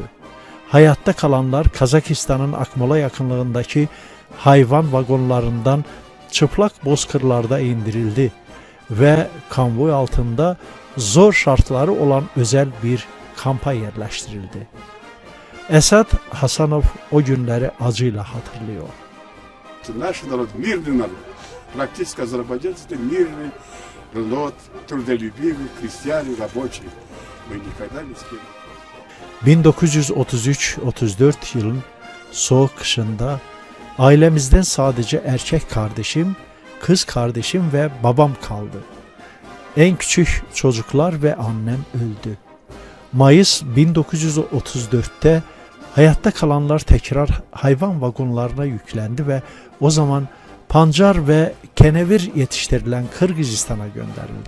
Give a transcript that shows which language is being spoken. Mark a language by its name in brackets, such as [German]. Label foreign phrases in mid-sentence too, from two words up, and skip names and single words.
[Turkish] Hayatta kalanlar Kazakistan'ın Akmola yakınlığındaki hayvan vagonlarından çıplak bozkırlarda indirildi ve konvoy altında zor şartları olan özel bir kampa yerleştirildi. Esat Hasanov o günleri acıyla hatırlıyor. [Russian] Наш народ мирный народ. Практически азербайджанцы это мирный народ, трудолюбивый, крестьяне, рабочие. Мы никогда не с кем. [Turkish] 1933-34 yılın soğuk kışında ailemizden sadece erkek kardeşim, kız kardeşim ve babam kaldı. En küçük çocuklar ve annem öldü. Mayıs 1934'te hayatta kalanlar tekrar hayvan vagonlarına yüklendi ve o zaman pancar ve kenevir yetiştirilen Kırgızistan'a gönderildi.